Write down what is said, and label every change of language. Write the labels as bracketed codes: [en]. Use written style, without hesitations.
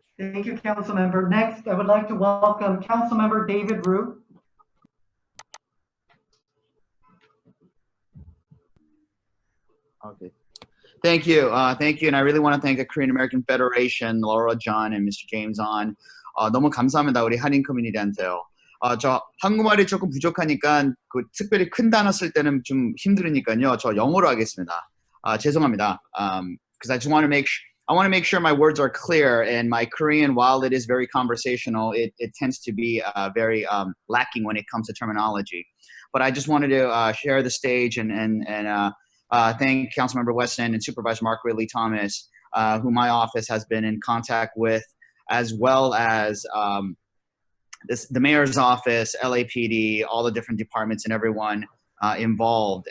[en] Thank you, Councilmember. Next, I would like to welcome Councilmember David Rue. Okay. Thank you. Thank you. And I really want to thank the Korean American Federation, Laura John and Mr. [ko] James On. 너무 감사합니다. 우리 한인 커뮤니티한테요. 저 한국말이 조금 부족하니까 그 특별히 큰 단어 쓸 때는 좀 힘들으니까요. 저 영어로 하겠습니다. 죄송합니다. [en] Because I just want to make sure my words are clear, and my Korean, while it is very conversational, it tends to be very lacking when it comes to terminology. But I just wanted to share the stage and thank Councilmember Wesson and Supervisor Mark Ridley-Thomas, who my office has been in contact with, as well as the mayor's office, LAPD, all the different departments and everyone involved.